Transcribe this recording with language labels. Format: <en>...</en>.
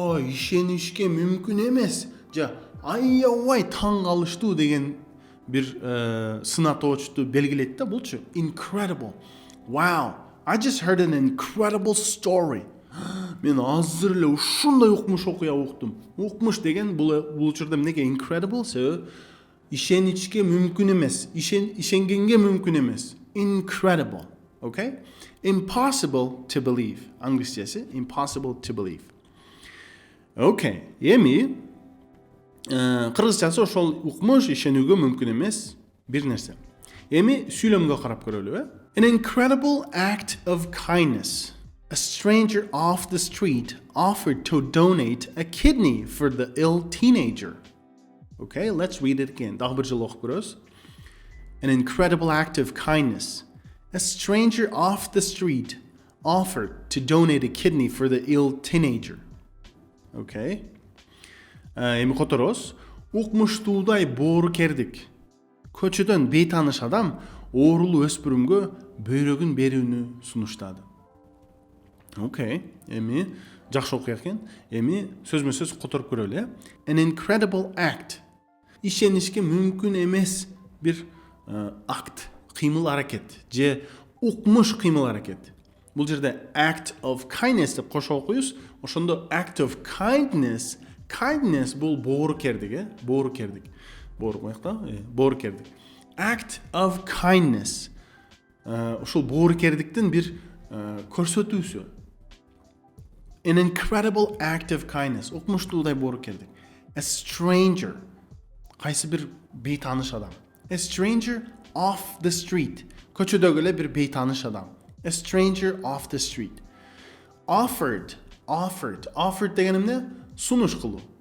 <ky>Ишенишке мүмкүн эмес. Аябай таң калыштуу деген бир сынатоочту белгилейт да булчу.</ky> <en>Incredible. Wow, I just heard an incredible story.</en> <ky>Мен азыр эле ушундай укмуш окуя уктум. Укмуш деген бул учурда эмнеге incredible? Себеби ишеничке мүмкүн эмес, ишенгенге мүмкүн эмес.</ky> <en>Incredible. Okay? Impossible to believe.</en> <ky>Англисчеси</ky> <en>impossible to believe. Okay.</en> <ky>Эми кыргызчасы ошол укмуш ишенүүгө мүмкүн эмес бир нерсе. Эми сүйлөмгө карап көрөлү.</ky> <en>An incredible act of kindness. A stranger off the street offered to donate a kidney for the ill teenager. Okay, let's read it again.</en> <ky>Дагы бир жолу окуп көрөбүз.</ky> <en>An incredible act of kindness. A stranger off the street offered to donate a kidney for the ill teenager.</en> <ky>Okay. Эми которос. Укмуштуудай боорукердик. Көчөдөн бейтаныш адам оорулуу өспүрүмгө бөйрөгүн берүүнү сунуштады. Okay. Эми жакшы окуя экен. Эми сөзмө-сөз которуп көрөлү.</ky> <en>An incredible act.</en> <ky>Ишенишке мүмкүн эмес бир акт, кыймыл аракет же укмуш кыймыл аракет. Бул жерде act of kindness деп кошо окуйбуз. Ошондо act of kindness, kindness бул боорукердик, боорукердик. Боор коёкта, боорукердик. Act of kindness. Ошол боорукердиктин бир көрсөтүүсү.</ky> <en>An incredible act of kindness.</en> <ky>Укмуштуудай боорукердик. A stranger. Кайсы бир бейтаныш адам.</ky> <en>A stranger off the street.</en> <ky>Көчөдөгү эле бир бейтаныш адам.</ky> <en>A stranger off the street.</en> <ky>Offered деген эмне? Сунуш кылуу.</ky>